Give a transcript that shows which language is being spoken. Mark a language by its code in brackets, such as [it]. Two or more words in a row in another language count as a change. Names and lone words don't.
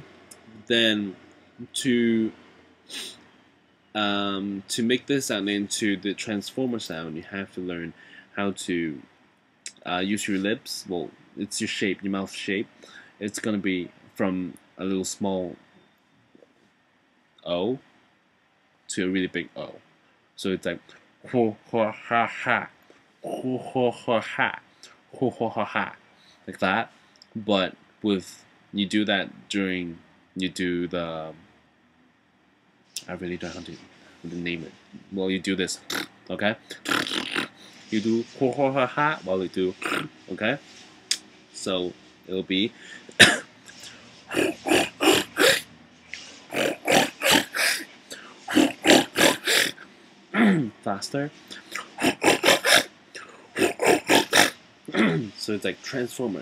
[en] Then to make this sound into the transformer sound, you have to learn how to use your lips. Well, it's your shape, your mouth shape. It's gonna be from a little small O to a really big O. So it's like ho ho ha ha, ho ho ha ha, ho ho ha ha, like that. But with you do that during you do the. I really don't know how to name it. Well, you do this, okay? You do ho ho ha ha while you do, okay? So it'll be faster. So it's like Transformer.